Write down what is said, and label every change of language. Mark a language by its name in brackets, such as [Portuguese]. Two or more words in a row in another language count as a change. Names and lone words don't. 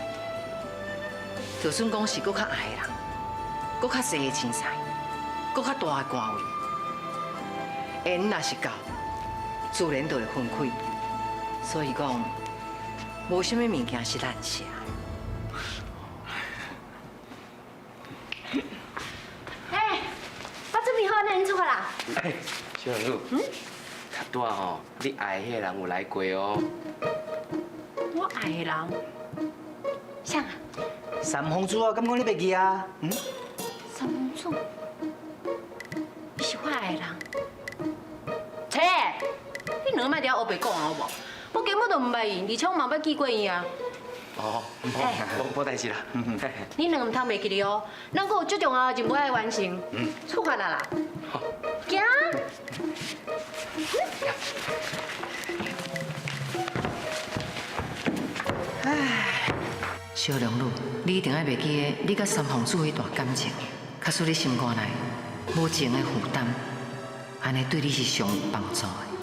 [Min Nan Chinese] 就算讲是搁较矮的人，搁较细的钱财，搁较大的官位，缘若是够，自然就会分开。所以讲，无什么物件是难写。哎，我准备好，那你出发啦。小龙女，较大吼，你爱迄个人有来过哦。我爱的人，啥啊？三公主啊，敢讲你袂记啊？三公主，你是我爱的人。切，你两摆伫黑白讲好无？我根本就唔捌伊，而且我嘛捌见过伊啊。哦，无代志啦。你两唔通袂记哩哦，咱阁有最重要的任务要完成。出发啦啦！行。小龙女，你一定要袂记你甲三皇子迄段感情，假使你心肝内无情的负担，安尼对你是上有帮助的。